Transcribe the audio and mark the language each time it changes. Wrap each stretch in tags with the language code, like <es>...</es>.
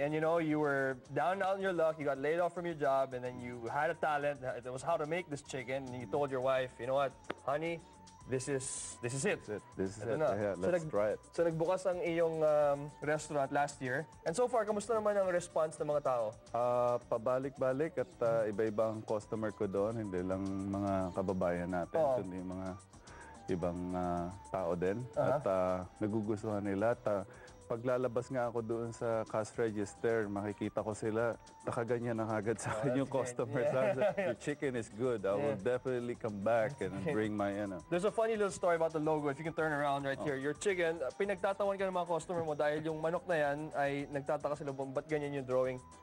<en>And you were down on your luck, you got laid off from your job, and then you had a talent. It was how to make this chicken, and you told your wife, you know what, honey, this is it. This is it. Yeah, let's try it.</en> <tl>So nagbukas ang iyong restaurant last year. And so far, kamusta naman ang response ng mga tao? Pabalik-balik at iba-ibang customer ko doon. Hindi lang mga kababayan natin, kundi mga ibang tao din. At nagugustuhan nila. At paglalabas nga ako doon sa cash register, makikita ko sila, nakaganyan na kagad sa akin yung customer.</tl> <en>Your chicken is good. I will definitely come back and bring my, There's a funny little story about the logo. If you can turn around right here.</en> <tl>Your chicken, pinagtatawan ka ng mga customer mo dahil yung manok na yan ay nagtataka sila, ba't ganyan yung drawing?</tl>